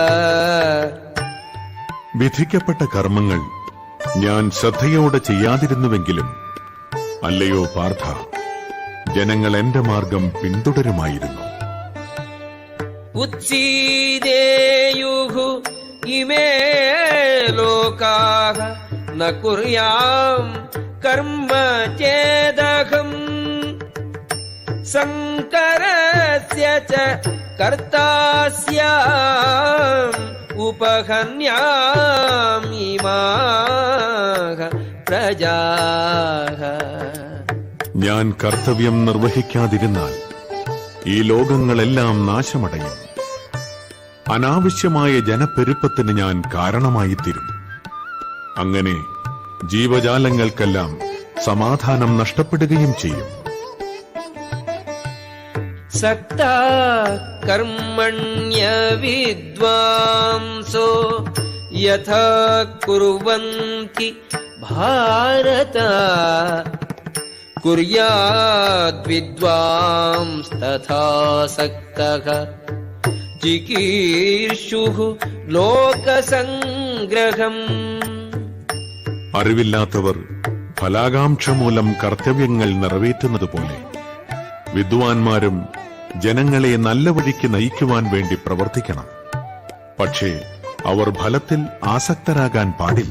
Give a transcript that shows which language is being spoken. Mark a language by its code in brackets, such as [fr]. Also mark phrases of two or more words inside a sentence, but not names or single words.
[ml] വിധിക്കപ്പെട്ട കർമ്മങ്ങൾ ഞാൻ ശ്രദ്ധയോടെ ചെയ്യാതിരുന്നുവെങ്കിലും അല്ലയോ പാർത്ഥ, ജനങ്ങൾ എന്റെ മാർഗം പിന്തുടരുമായിരുന്നു. [sa] ഉത്സീദേയുഃ ഇമേ ലോകാഃ न कुर्याम् कर्म चेदहम् संकरस्य च कर्ता स्याम् उपहन्यामिमाः प्रजाः. [ml] ഞാൻ കർത്തവ്യം നിർവഹിക്കാതിരുന്നാൽ ഈ ലോകങ്ങളെല്ലാം നാശമടയും. അനാവശ്യമായ ജനപ്പെരുപ്പത്തിന് ഞാൻ കാരണമായിത്തീരും. അങ്ങനെ ജീവജാലങ്ങൾക്കെല്ലാം സമാധാനം നഷ്ടപ്പെടുകയും ചെയ്യും. [sa] सक्ता कर्मण्य विद्वांसो यथा कुर्वन्ति भारत कुर्याद्विद्वांस्तथा सक्तः चिकीर्षुः लोकसङ्ग्रहम्. [ml] അറിവില്ലാത്തവർ ഫലാകാംക്ഷ മൂലം കർത്തവ്യങ്ങൾ നിറവേറ്റുന്നതുപോലെ വിദ്വാൻമാരും ജനങ്ങളെ നല്ല വഴിക്ക് നയിക്കുവാൻ വേണ്ടി പ്രവർത്തിക്കണം. പക്ഷേ അവർ ഫലത്തിൽ ആസക്തരാകാൻ പാടില്ല.